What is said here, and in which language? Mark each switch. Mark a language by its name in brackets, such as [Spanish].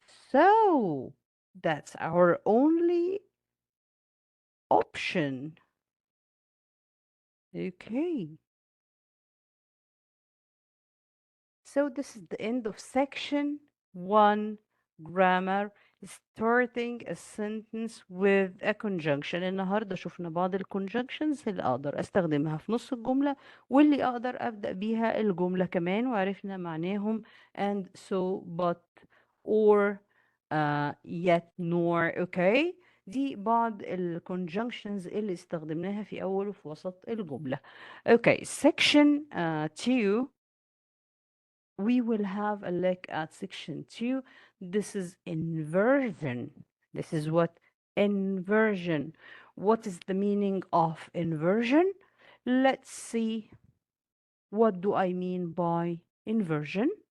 [English] so that's our only option. okay. So this is the end of section 1, grammar, starting a sentence with a conjunction. [Arabic] النهاردة شفنا بعض الconjunctions اللي أقدر أستخدمها في نص الجملة واللي أقدر أبدأ بيها الجملة كمان، وعرفنا معناهم [English] and so but or yet nor. okay. [Arabic] دي بعض الconjunctions اللي استخدمناها في أول وفي وسط الجملة. okay. section 2 [English] we will have a look at section 2. This is inversion. This is what inversion. What is the meaning of inversion? Let's see. What do I mean by inversion?